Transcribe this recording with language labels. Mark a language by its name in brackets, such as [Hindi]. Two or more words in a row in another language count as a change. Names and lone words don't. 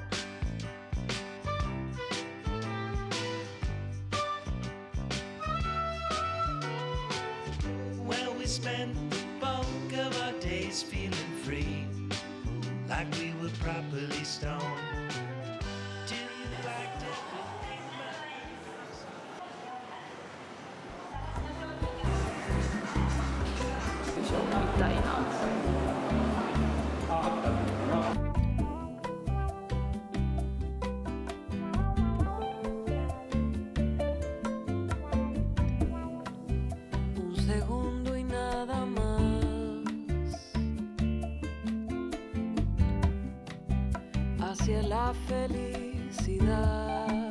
[English] Well, we spent the bulk of our days feeling free, like we were properly stoned. Till you liked everything but us. [Japanese] みたいな。 [Spanish] Un segundo y nada más hacia la felicidad,